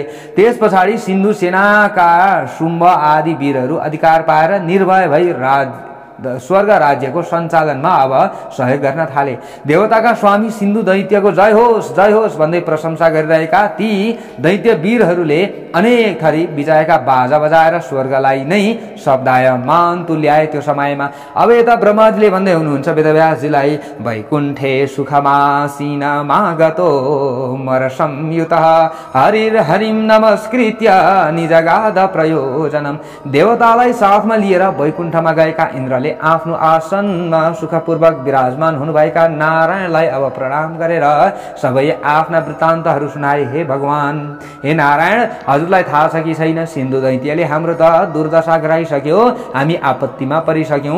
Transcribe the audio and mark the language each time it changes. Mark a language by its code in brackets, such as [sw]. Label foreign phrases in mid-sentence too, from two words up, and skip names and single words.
[ne] त्यस पछाडि सिन्धु सेनाका शुम्भ आदि वीरहरू अधिकार पाएर निर्भय भई स्वर्ग राज्यको सञ्चालनमा अब सहयोग गर्न थाले। देवताका स्वामी सिन्धु दैत्यको जय होस् भन्दै प्रशंसा गरिरहेका ती दैत्य वीरहरूले अनेक थरी विजयका बाजा बजाएर स्वर्गलाई नै शब्दायमान तुल्याए। त्यो समयमा अब यता ब्रह्माजीले भन्दै हुनुहुन्छ वेदव्यासजीलाई, [sa] वैकुण्ठे सुखमासीन मागतो मर संयुतः हरिं नमस्कृत्य निजगाद प्रयोजनम। [ne] देवतालाई साथमा लिएर वैकुण्ठमा गएका इन्द्रले आफ्नो आसनमा सुखपूर्वक विराजमान हुनुभएका नारायणलाई अब प्रणाम गरेर सबै आफ्ना वृत्तान्तहरू सुनाए। हे भगवान, हे नारायण, हजुरलाई थाहा छ कि छैन, सिन्धु दैत्यले हाम्रो त दुर्दशा गराइसक्यो, हामी आपत्तिमा परिसक्यौं।